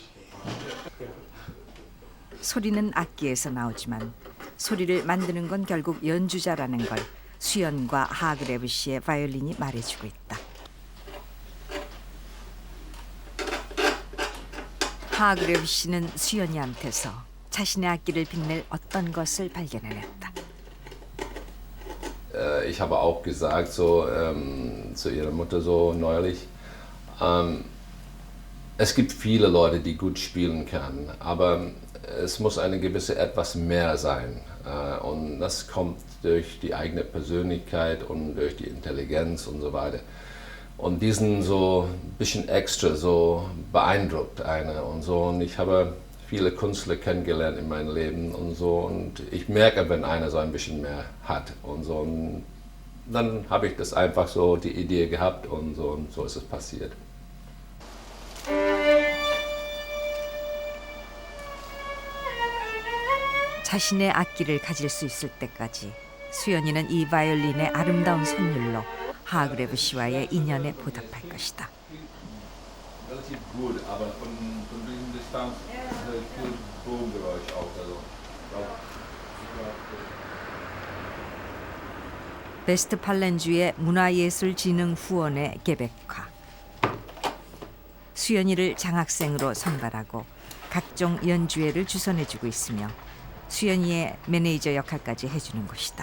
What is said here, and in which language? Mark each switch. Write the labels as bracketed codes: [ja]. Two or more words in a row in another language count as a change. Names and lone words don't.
[ko] 소리는 악기에서 나오지만 소리를 만드는 건 결국 연주자라는 걸 수연과 하그레브 씨의 바이올린이 말해주고 있다. 하그레브 씨는 수연이한테서 자신의 악기를 빛낼 어떤 것을 발견해냈다. [de] Ich habe auch gesagt so, zu ihrer Mutter so neulich, es gibt viele Leute, die gut spielen können, aber es muss eine gewisse etwas mehr sein. Und das kommt durch die eigene Persönlichkeit und durch die Intelligenz und so weiter. Und diesen so ein bisschen extra so beeindruckt einer und so. Und ich habe viele Künstler kennengelernt in meinem Leben und so. Und ich merke, wenn einer so ein bisschen mehr hat und so. Und dann habe ich das einfach so die Idee gehabt und so ist es passiert. [ko] 자신의 악기를 가질 수 있을 때까지 수연이는 이 바이올린의 아름다운 선율로 하그레브 씨와의 인연에 보답할 것이다. [de] Relativ gut, aber von diesem Distanz viel Bogengeräusch auch. [ko] 베스트팔렌주의 문화예술진흥후원의 개백화. 수연이를 장학생으로 선발하고 각종 연주회를 주선해주고 있으며 수연이의 매니저 역할까지 해주는 곳이다.